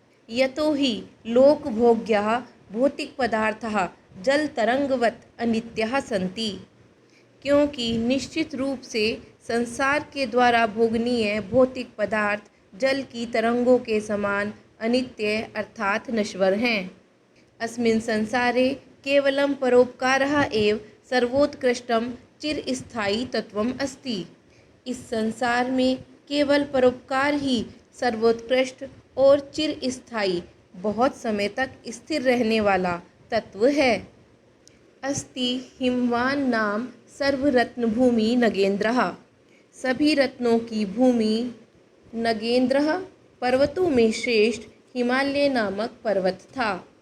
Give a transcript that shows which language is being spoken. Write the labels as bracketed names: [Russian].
[Sanskrit] यतो हि लोकभोग्याः भौतिक पदार्थाः जल तरंगवत अनित्याः सन्ति, [Hindi] क्योंकि निश्चित रूप से संसार के द्वारा भोगनीय भौतिक पदार्थ जल की तरंगों के समान अनित्य अर्थात नश्वर हैं। [Sanskrit] अस्मिन् संसारे केवलं परोपकारः एव सर्वोत्कृष्टं चिरस्थायी तत्वम् अस्ति। [Hindi] इस संसार में केवल परोपकार ही सर्वोत्कृष्ट और चिरस्थायी बहुत समय तक स्थिर रहने वाला तत्व है। [Sanskrit] अस्ति हिमवान नाम सर्वरत्न भूमि नगेंद्रः, [Hindi] सभी रत्नों की भूमि नगेंद्रः पर्वतों में श्रेष्ठ हिमालय नामक पर्वत था।